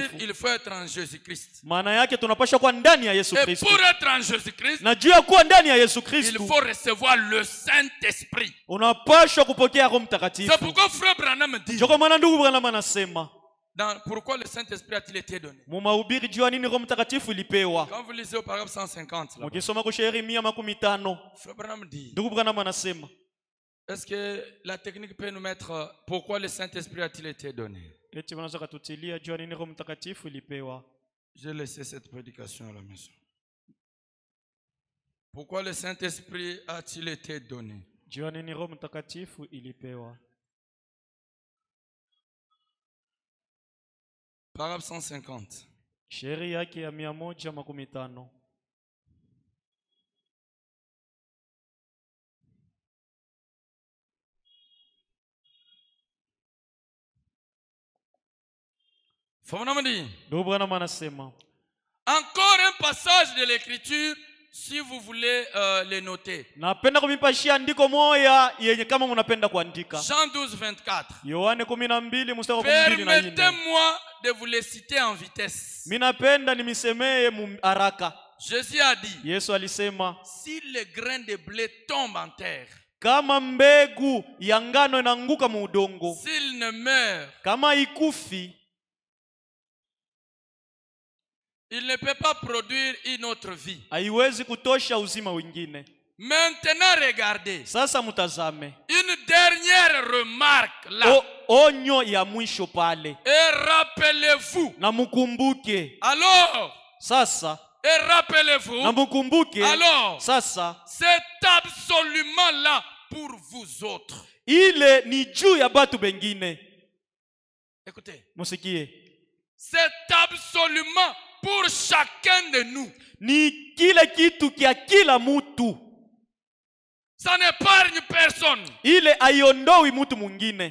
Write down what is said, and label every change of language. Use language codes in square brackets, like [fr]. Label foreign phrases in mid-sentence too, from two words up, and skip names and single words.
[sw] Mtakatifu. [fr] il faut être en Jésus-Christ. [sw] Maana yake tunapasha kuwa ndani ya Yesu [fr] Et [sw] Kristo, [fr] pour être en Jésus-Christ, [sw] na juu ya kuwa ndani ya Yesu [fr] il [sw] Kristo [fr] faut recevoir le Saint-Esprit. [sw] unapashwa kupokea Roho [fr] C'est [sw] Mtakatifu. [fr] pourquoi Frère Branham dit, [sw] Ndio kwa maana ndugu Branham anasema, [fr] pourquoi le Saint-Esprit a-t-il été donné? [sw] mu mahubiri juu ya nini Roho Mtakatifu ilipewa. [fr] Quand vous lisez au paragraphe 150, là, [sw] Mukisoma kwa Yeremia 50, [fr] Frère Branham dit, [sw] ndugu Branham anasema, [fr] est-ce que la technique peut nous mettre pourquoi le Saint-Esprit a-t-il été donné? [sw] eti wanaweza kututilia juu ya nini Roho Mtakatifu ilipewa. [fr] J'ai laissé cette prédication à la maison. Pourquoi le Saint-Esprit a-t-il été donné? [sw] Juu ya nini Roho Mtakatifu ilipewa. [fr] Paragraphe 150. [sw] Sheria yake ya 150. Ndugu Branham anasema, [fr] encore un passage de l'écriture si vous voulez le noter. [sw] napenda kumipashia andiko moya yenye kama mnapenda kuandika. [fr] Jean 12, 24. [sw] Yohane 12 mstari wa 12 na 4. [fr] Permettez-moi de vous les citer en vitesse. [sw] Mimi napenda nimisemee haraka. [fr] Jésus a dit, [sw] Yesu alisema, [fr] si le grain de blé tombe en terre, [sw] kama mbegu ya ngano inaanguka mu udongo, [fr] s'il ne meurt, [sw] kama ikufi, [fr] il ne peut pas produire une autre vie. [sw] haiwezi kutosha uzima wengine. [fr] Maintenant, regardez. [sw] Sasa mutazame [fr] Une dernière remarque là. [sw] onyo ya mwisho pale, [fr] Et rappelez-vous. [sw] na mukumbuke. [fr] Alors, [sw] Sasa [fr] et rappelez-vous. [sw] na mukumbuke. [fr] Alors, [sw] Sasa [fr] c'est absolument là pour vous autres. [sw] ile ni juu ya batu bengine. [fr] Écoutez. [sw] Musikie. [fr] C'est absolument pour chacun de nous. [sw] Ni kile kitu kia kila mutu. [fr] Ça n'épargne personne. [sw] Ile aiondoi mutu mwingine.